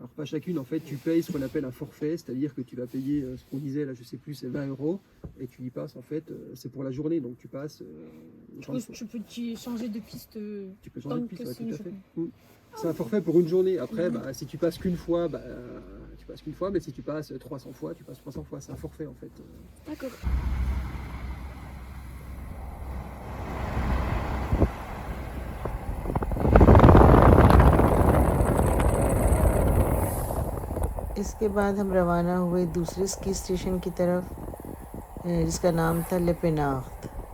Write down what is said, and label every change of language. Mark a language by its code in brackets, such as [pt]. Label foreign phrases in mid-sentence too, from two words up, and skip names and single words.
[fr] Alors pas chacune, en fait, tu payes ce qu'on appelle un forfait, c'est-à-dire que tu vas payer ce qu'on disait là, je sais plus, c'est 20 € et tu y passes en fait, c'est pour la journée, donc tu passes. Tu peux changer de piste Tu peux changer de tant piste, que ouais, c'est tout une à fait. journée. C'est un forfait pour une journée. Après, bah, si tu passes qu'une fois, bah, tu passes qu'une fois, mais si tu passes 300 fois, tu passes 300 fois. C'est un forfait en fait. D'accord. [hi] इसके बाद हम रवाना हुए दूसरे स्की स्टेशन की तरफ, जिसका नाम था ले पेनार्द।